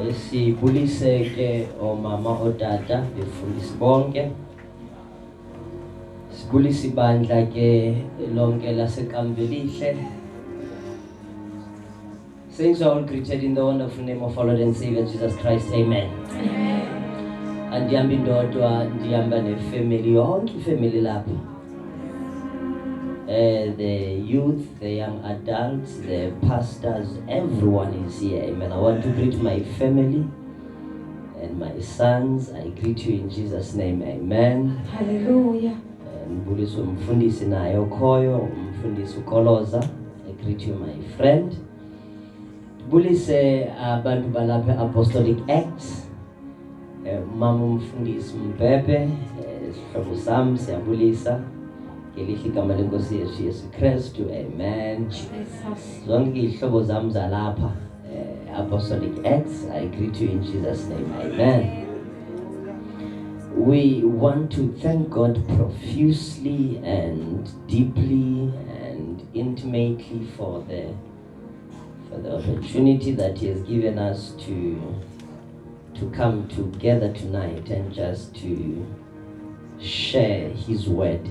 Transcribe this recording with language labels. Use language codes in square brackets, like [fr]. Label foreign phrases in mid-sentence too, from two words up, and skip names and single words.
[xh] Sibulise ke omama otata befundisi bonke. Sibulise ibandla ke lonke laseKamvelihle. [en] Saints are all greeted in the wonderful name of our Lord and Savior Jesus Christ. Amen. Amen. [xh] Andiyambi ndodwa, ndiyamba nefamily yonke ifamily lapha. [en] The youth, the young adults, the pastors, everyone is here. Amen. I want to greet my family and my sons. I greet you in Jesus' name. Amen. Hallelujah. [xh] Mbuliso mfundisi naye okhoyo, mfundisi uKoloza. [en] I greet you, my friend. [xh] Bulise abantu balapha Apostolic Acts. Mama mfundisi Mbebe, sihlobo sami siyabulisa. Ngelihle igama lenkosi yethu Yesu Kristu. [en] Amen. [xh] Zonke izihlobo zami zalapha [en] Apostolic Acts, I greet you in Jesus' name. Amen. We want to thank God profusely and deeply and intimately for the opportunity that He has given us to come together tonight and just to share His word.